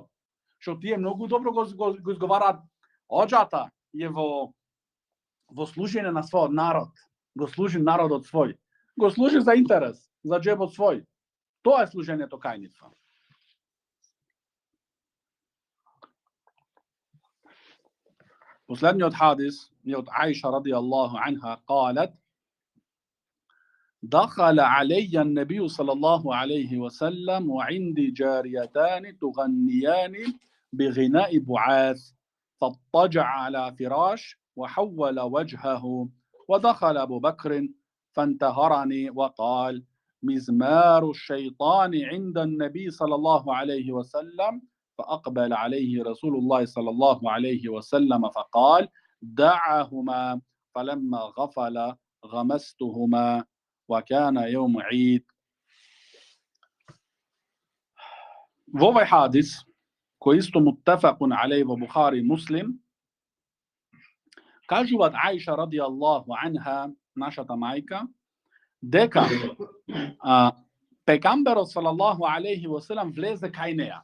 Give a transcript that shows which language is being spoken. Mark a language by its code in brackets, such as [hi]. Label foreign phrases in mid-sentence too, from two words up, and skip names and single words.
[mk] Што тие многу добро го изговараат. Оџата е во служење на својот народ. Го служи народот свој. Го служи за интерес, за џебот свој. Тоа е служењето кајницва. Последниот хадис е од Аиша [ar] رضي الله عنها, قالت: دخل علي النبي صلى الله عليه وسلم وعندي جاريتان تغنيان بغناء بعاث فاضطجع على فراش وحول وجهه ودخل أبو بكر فانتهرني وقال: مزمار الشيطان عند النبي صلى الله عليه وسلم. فأقبل عليه رسول الله صلى الله عليه وسلم فقال: دعهما. فلما غفل غمستهما وكان يوم عيد. [mk] Во овој хадис, кој исто [ar] متفق عليه [mk] во Бухари и Муслим, кажуваат Аиша [ar] رضي الله عنها, [mk] нашата мајка, дека пегамберот [ar] صلى الله عليه وسلم [mk] влезе кај неа.